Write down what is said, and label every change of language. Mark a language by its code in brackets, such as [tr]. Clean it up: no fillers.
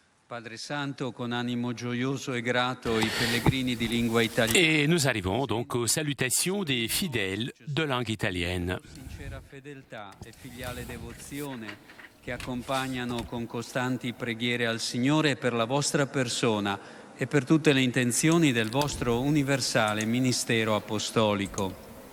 [it] Padre Santo, con animo gioioso e grato, i pellegrini di lingua italiana. [fr] Et nous arrivons donc aux salutations des fidèles de langue italienne. [it] Sincera fedeltà e filiale devozione che accompagnano con costanti preghiere al Signore per la vostra persona e per tutte le intenzioni del vostro universale ministero apostolico.